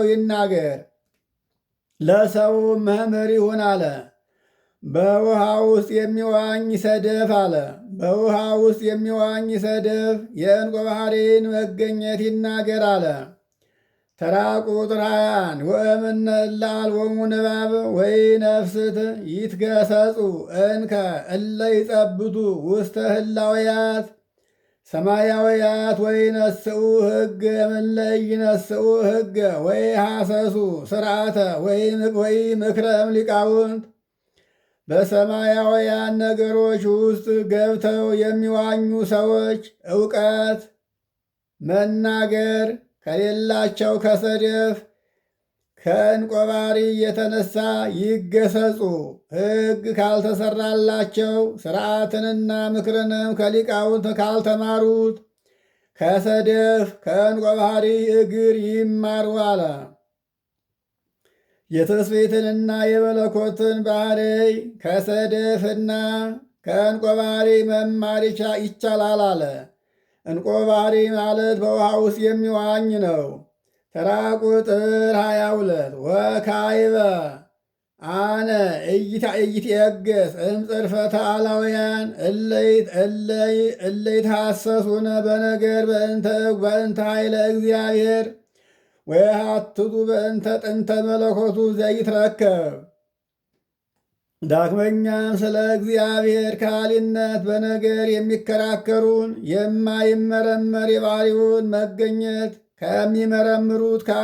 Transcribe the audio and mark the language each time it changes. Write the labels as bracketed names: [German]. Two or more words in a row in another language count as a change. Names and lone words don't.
[Amharic] ይናገር። ለሰው መምህር ይሁን አለ። በውሃ ውስጥ የሚዋኝ ሰደፍ አለ። በውሃ ውስጥ የሚዋኝ ሰደፍ የእንቆ ባሕሪን መገኘት ይናገር አለ። ተራ ቁጥር 21 ወእምነ [Geez] እለ አልቦሙ ንባብ ወይ ነፍስት ይትገሰጹ እንከ እለ ይጸብቱ ውስተ ህላውያት ሰማያውያት ወይ ነስኡ ሕገ እምእለ ይነስኡ ሕገ ወይ ሐሰሱ ስርዓተ ወይ ምክረ እምሊቃውንት። [Amharic] በሰማያውያን ነገሮች ውስጥ ገብተው የሚዋኙ ሰዎች ዕውቀት መናገር ከሌላቸው ከሰደፍ ከእንቆ ባሕሪ የተነሳ ይገሰጹ። ሕግ ካልተሰራላቸው ስርዓትንና ምክርንም ከሊቃውንት ካልተማሩት ከሰደፍ ከእንቆ ባሕሪ እግር ይማሩ አለ። የትስብእትንና የመለኮትን ባሕሪ ከሰደፍና ከእንቆ ባሕሪ መማር ይቻላል አለ። እንቆ ባሕሪ ማለት በውሃ ውስጥ የሚዋኝ ነው። ተራ ቁጥር 22 [Geez] ወካይበ አነ ኢይትየገስ እምጽርፈተ አላውያን እለይትሐሰሱነ በነገር በእንተ ኃይለ እግዚአብሔር ወየሐትቱ በእንተ ጥንተ መለኮቱ ዘይትረከብ። [Amharic] ዳግመኛም ስለ እግዚአብሔር ካህሊነት በነገር የሚከራከሩን የማይመረመር የባሕሪውን መገኘት ከሚመረምሩት